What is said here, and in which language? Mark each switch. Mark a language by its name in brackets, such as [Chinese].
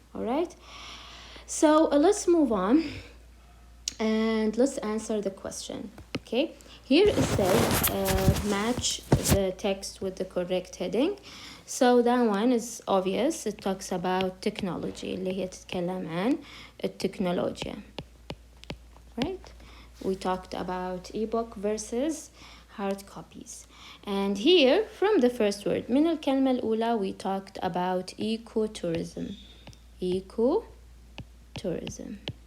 [English] Alright, so let's move on and let's answer the question. Okay, here it says match the text with the correct heading. So that one is obvious. It talks about technology [Arabic] اللي هي تتكلم عن التكنولوجيا. [English] Right, we talked about ebook versus hard copies. And here from the first word [Arabic] من الكلمة الأولى [English] we talked about ecotourism. Ecotourism.